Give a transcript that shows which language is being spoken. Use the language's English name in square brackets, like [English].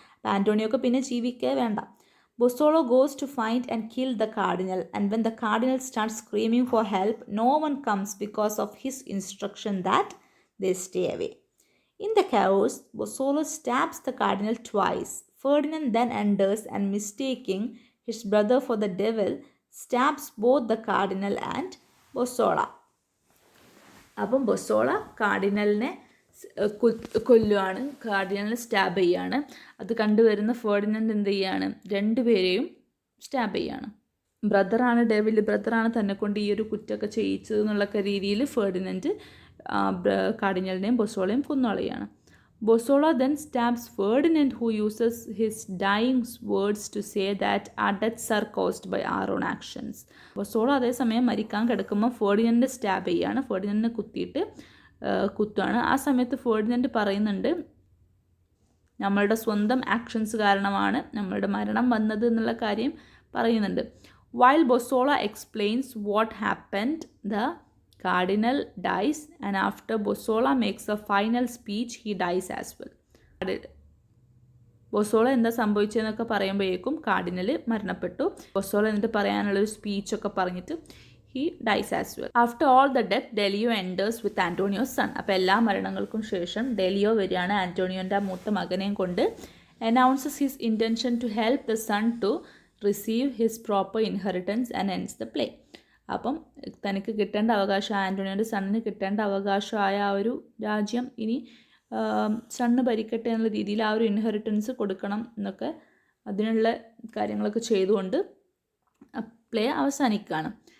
[Malayalam] അപ്പോൾ ആൻറ്റോണിയോക്ക് പിന്നെ ജീവിക്കേ വേണ്ട. [English] Bossola goes to find and kill the cardinal, and when the cardinal starts screaming for help, no one comes because of his instruction that they stay away. In the chaos, Bossola stabs the cardinal twice. Ferdinand then enters and, mistaking his brother for the devil, stabs both the cardinal and Bossola. [Malayalam] അപ്പം ബൊസോള കാർഡിനലിനെ കൊല്ലുകയാണ്, കാർഡിനലിനെ stab ചെയ്യുകയാണ്. അത് കണ്ടുവരുന്ന Ferdinand എന്ത് ചെയ്യുകയാണ്, രണ്ടുപേരെയും stab ചെയ്യുകയാണ്. ബ്രദറാണ് devil, ബ്രദറാണ് തന്നെ കൊണ്ട് ഈ ഒരു കുറ്റമൊക്കെ ചെയ്യിച്ചത് എന്നുള്ള രീതിയിൽ Ferdinand കാർഡിനലിനെയും ബൊസോളയും കൊന്നുകളയാണ്. [English] Bosola then stabs Ferdinand, who uses his dying words to say that our deaths are caused by our own actions. [Malayalam] ബൊസോള അതേസമയം മരിക്കാൻ കിടക്കുമ്പോൾ ഫെർഡിനൻഡ് സ്റ്റാബ് ചെയ്യുകയാണ്, ഫെർഡിനൻഡിനെ കുത്തുകയാണ്. ആ സമയത്ത് ഫെർഡിനൻഡ് പറയുന്നുണ്ട് നമ്മളുടെ സ്വന്തം ആക്ഷൻസ് കാരണമാണ് നമ്മളുടെ മരണം വന്നത് എന്നുള്ള കാര്യം പറയുന്നുണ്ട്. [English] While Bossola explains what happened, the cardinal dies, and after Bossola makes a final speech, he dies as well. [Malayalam] ബൊസോള എന്താ സംഭവിച്ചതെന്നൊക്കെ പറയുമ്പോഴേക്കും കാർഡിനൽ മരണപ്പെട്ടു. ബൊസോള എന്നിട്ട് പറയാനുള്ളൊരു സ്പീച്ചൊക്കെ പറഞ്ഞിട്ട് [English] he dies as well. After all the death, Delio enters with Antonio's son. [Malayalam] അപ്പോൾ എല്ലാ മരണങ്ങൾക്കും ശേഷം ഡെലിയോ വരികയാണ് ആൻറ്റോണിയോൻ്റെ മൂത്ത മകനെയും കൊണ്ട്. [English] Announces his intention to help the son to receive his proper inheritance and ends the play. [Malayalam] അപ്പം തനിക്ക് കിട്ടേണ്ട അവകാശം, ആൻറ്റോണിയോൻ്റെ സണ്ണിന് കിട്ടേണ്ട അവകാശമായ ആ ഒരു രാജ്യം ഇനി സണ്ണ് ഭരിക്കട്ടെ എന്നുള്ള രീതിയിൽ ആ ഒരു ഇൻഹെറിറ്റൻസ് കൊടുക്കണം എന്നൊക്കെ അതിനുള്ള കാര്യങ്ങളൊക്കെ ചെയ്തുകൊണ്ട് പ്ലേ അവസാനിക്കുകയാണ്.